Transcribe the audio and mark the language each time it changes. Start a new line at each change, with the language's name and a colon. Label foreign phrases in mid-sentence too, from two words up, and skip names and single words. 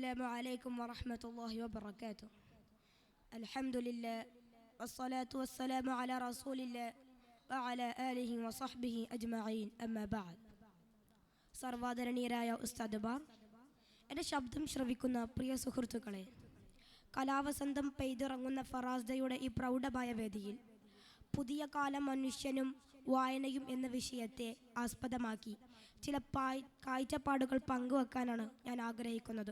Arabic: السلام عليكم ورحمة الله وبركاته. الحمد لله والصلاة والسلام على رسول الله وعلى آله وصحبه أجمعين أما بعد.
Malayalam: സർവാദരണീയരായ ഉസ്താദുമാർ, എൻ്റെ ശബ്ദം ശ്രവിക്കുന്ന പ്രിയ സുഹൃത്തുക്കളെ, കലാവസന്തം പെയ്തിറങ്ങുന്ന ഫറാസ്ദയുടെ ഈ പ്രൗഢമായ വേദിയിൽ പുതിയ കാലം മനുഷ്യനും വായനയും എന്ന വിഷയത്തെ ആസ്പദമാക്കി ചില കാഴ്ചപ്പാടുകൾ പങ്കുവെക്കാനാണ് ഞാൻ ആഗ്രഹിക്കുന്നത്.